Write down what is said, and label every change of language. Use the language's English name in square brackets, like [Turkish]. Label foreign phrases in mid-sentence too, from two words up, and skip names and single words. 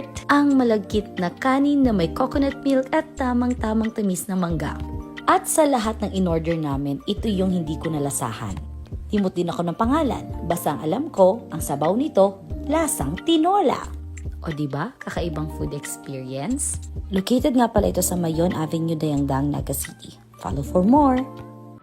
[Filipino] Ang malagkit na kanin na may [English] coconut milk [Filipino] at tamang-tamang tamis na mangga. At sa lahat ng in-order namin, ito yung hindi ko nalasahan. Timot din ako ng pangalan. Basta ang alam ko, ang sabaw nito, lasang tinola. O diba, kakaibang [English] food experience? [Filipino] Located nga pala ito sa Mayon Avenue, Dayangdang, Naga City. [English] Follow for more!